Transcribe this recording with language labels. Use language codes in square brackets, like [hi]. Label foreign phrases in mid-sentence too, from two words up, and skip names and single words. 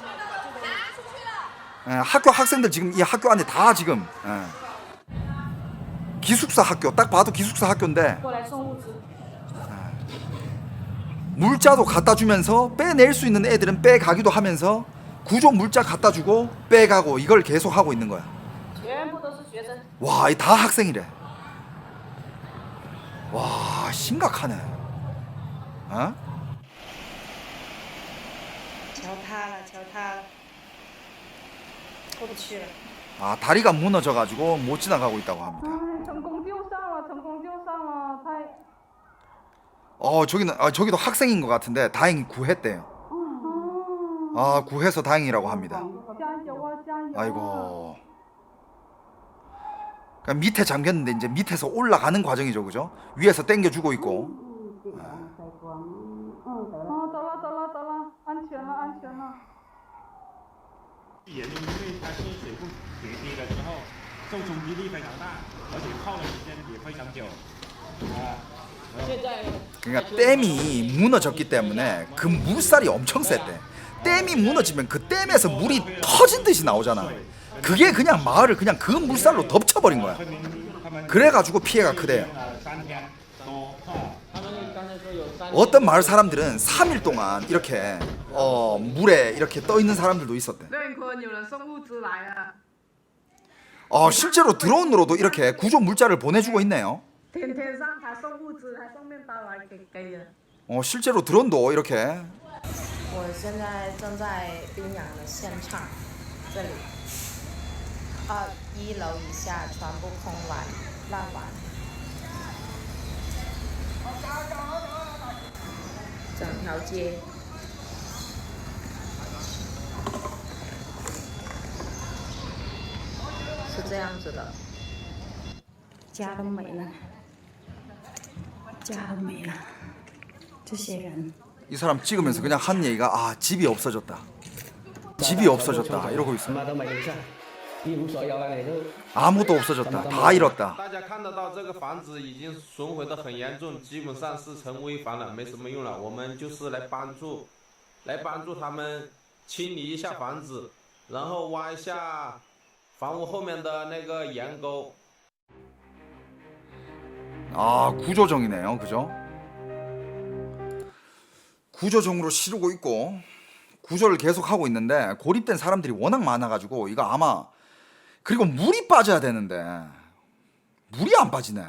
[ko] 학교 학생들 지금 이 학교 안에 다 지금 기숙사 학교 딱 봐도 기숙사 학교인데 물자도 갖다 주면서 빼낼 수 있는 애들은 빼가기도 하면서 구조 물자 갖다 주고 빼가고 이걸 계속 하고 있는 거야. 와, 이 다 학생이래. 와, 심각하네. [zh] 桥塌了，过不去了。 [ko] 다리가 무너져가지고 못 지나가고 있다고 합니다. [zh] 成功救上了，成功救上了，太 [ko] 저기도 학생인 것 같은데 다행히 구했대요. 구해서 다행이라고 합니다. [zh] 加油啊，加油！ [ko] 아이고. 그러니까 밑에 잠겼는데 이제 밑에서 올라가는 과정이죠, 그죠? 위에서 당겨주고 있고. [zh] 走了，安全了。因为它是水库决堤了之后，受冲击力非常大，而且泡的时间也非常久。 [ko] 그러니까 댐이 무너졌기 때문에 그 물살이 엄청 셌대. 댐이 무너지면 그 댐에서 물이 터진 듯이 나오잖아. 그게 그냥 마을을 그냥 그 물살로 덮쳐버린 거야. 그래가지고 피해가 크대요. 어떤 마을 사람들은 3일 동안 이렇게 물에 이렇게 떠 있는 사람들도 있었대. [zh] 任坤，有人送物资来了。 [ko] 실제로 드론으로도 이렇게 구조 물자를 보내주고 있네요. [zh] 天天上还送物资，还送面包来给人。 [ko] 실제로 드론도 이렇게. [zh] 我现在正在冰阳的现场，这里，1楼以下全部空完、烂完，整条街。是这样子的，家都没了，家都没了，这些人。 [ko] 이 사람 찍으면서 그냥 한 얘기가 집이 없어졌다. 집이 없어졌다 이러고 있어. 아무도 없어졌다. 다 잃었다. [zh] 大家看得到这个房子已经损毁得很严重，基本上是成危房了，没什么用了。我们就是来帮助他们清理一下房子，然后挖一下房屋后面的那个岩沟。 [ko] 구조정이네요, 그죠? 구조정으로 치르고 있고 구조를 계속 하고 있는데 고립된 사람들이 워낙 많아가지고 이거 아마 그리고 물이 빠져야 되는데 물이 안 빠지네.